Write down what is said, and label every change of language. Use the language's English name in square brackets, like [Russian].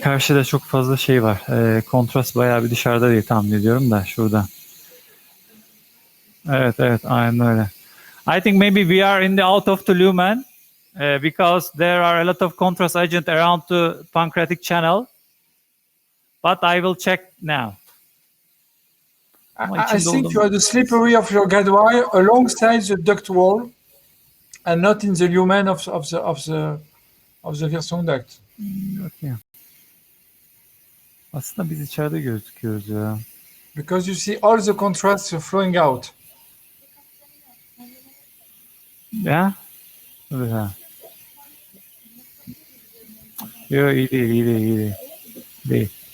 [Turkish] Karşıda çok fazla şey var. Kontrast bayağı bir dışarıda diye tahmin ediyorum da şurada. Evet, aynen öyle. [English] I think maybe we are in the out of the lumen because there are a lot of contrast agent around the pancreatic channel. But I will check now. I think you are the slippery of your guide wire alongside the duct wall and not in the lumen of the Wirsung duct. [Turkish] Yok ya. Aslında biz içeride gözüküyoruz ya. [English] Because you see all the contrast flowing out. [Turkish] Ya? Evet ha. Yok iyi değil. Değil.